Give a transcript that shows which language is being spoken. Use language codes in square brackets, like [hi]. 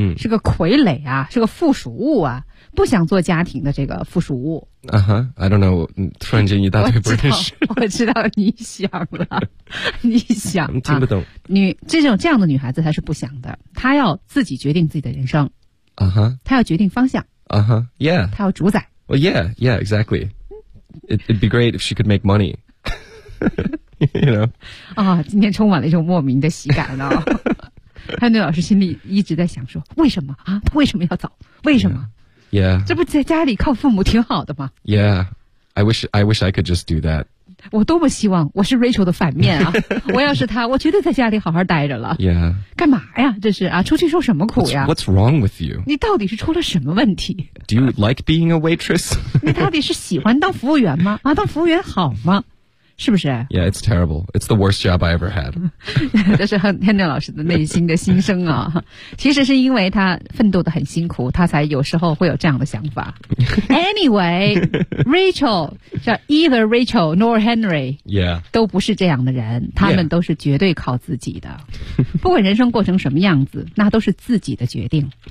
[zh] 是个傀儡啊，是个附属物啊。不想做家庭的这个附属物。 [en] I don't know, [zh] 突然间一大堆不认识。我知道你想了。你想、啊。听不懂。这样的女孩子她是不想的。她要自己决定自己的人生。她要决定方向。 [en] Yeah. [zh] 她要主宰。 [en] Well, yeah, yeah, exactly. It'd be great if she could make money. you know. [zh] 啊、今天充满了一种莫名的喜感哦。汉女老师心里一直在想说为什么啊，她为什么要走，为什么、 [en] yeah. Yeah. [zh] 这不在家里靠父母挺好的吗？ [en] Yeah, I wish I could just do that. [zh] 我多么希望我是 Rachel 的反面啊！我要是他，我绝对在家里好好待着了。 [en] Yeah. [zh] 干嘛呀？这是啊，出去受什么苦呀？ [en] What's wrong with you? [zh] 你到底是出了什么问题？ [en] Do you like being a waitress? [zh] 你到底是喜欢当服务员吗？啊，当服务员好吗？是不是 [en] ？Yeah, it's terrible. It's the worst job I ever had. [zh] 这是天正老师的内心的心声啊。其实是因为他奋斗的很辛苦，他才有时候会有这样的想法。 [en] Anyway, Rachel, 叫 either Rachel nor Henry, yeah, [zh] 都不是这样的人。他们都是绝对靠自己的， yeah. 不管人生过成什么样子，那都是自己的决定。